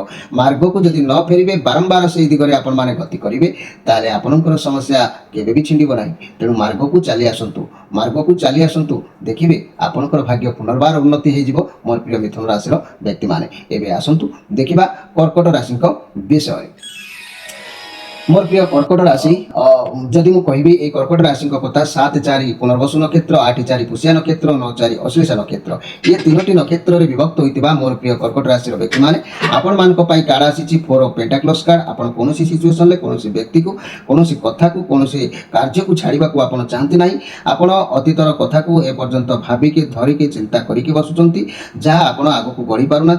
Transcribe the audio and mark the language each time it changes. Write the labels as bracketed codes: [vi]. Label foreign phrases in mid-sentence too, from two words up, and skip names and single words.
[or] ମାର୍ଗକୁ ଯଦି ନ ଫେରିବେ, ବାରମ୍ବାର ସେହି ଦିଗରେ ଆପଣମାନେ ଗତି କରିବେ, ତାହେଲେ ଆପଣଙ୍କର ସମସ୍ୟା କେବେ ବି ଛିଣ୍ଡିବ ନାହିଁ। ତେଣୁ ମାର୍ଗକୁ ଚାଲି ଆସନ୍ତୁ, ମାର୍ଗକୁ ଚାଲି ଆସନ୍ତୁ। ଦେଖିବେ ଆପଣଙ୍କର ଭାଗ୍ୟ ପୁନର୍ବାର ଉନ୍ନତି ହୋଇଯିବ। ମୋର ପ୍ରିୟ ମିଥୁନ ରାଶିର ବ୍ୟକ୍ତିମାନେ, ଏବେ ଆସନ୍ତୁ ଦେଖିବା କର୍କଟ ରାଶିଙ୍କ ବିଷୟରେ। ମୋର ପ୍ରିୟ କର୍କଟ ରାଶି, ଯଦି ମୁଁ କହିବି ଏଇ କର୍କଟ ରାଶିଙ୍କ କଥା 7-4 ପୁନର୍ବସୁ ନକ୍ଷତ୍ର, 8-4 ପୁଷ୍ୟା ନକ୍ଷତ୍ର, 9-4 ଅଶ୍ଳେଷା ନକ୍ଷତ୍ର, ଏ ତିନୋଟି ନକ୍ଷତ୍ରରେ ବିଭକ୍ତ ହୋଇଥିବା ମୋର ପ୍ରିୟ କର୍କଟ ରାଶିର ବ୍ୟକ୍ତିମାନେ, ଆପଣମାନଙ୍କ ପାଇଁ କାର୍ଡ଼ ଆସିଛି 4 ଅଫ୍ ପେଣ୍ଟାକ୍ଲସ୍ କାର୍ଡ଼। ଆପଣ କୌଣସି ସିଚୁଏସନରେ କୌଣସି ବ୍ୟକ୍ତିକୁ, କୌଣସି କଥାକୁ, କୌଣସି କାର୍ଯ୍ୟକୁ ଛାଡ଼ିବାକୁ ଆପଣ ଚାହାନ୍ତି ନାହିଁ। ଆପଣ ଅତୀତର କଥାକୁ ଏପର୍ଯ୍ୟନ୍ତ ଭାବିକି ଧରିକି ଚିନ୍ତା କରିକି ବସୁଛନ୍ତି, ଯାହା ଆପଣ ଆଗକୁ ବଢ଼ି ପାରୁନାହାନ୍ତି।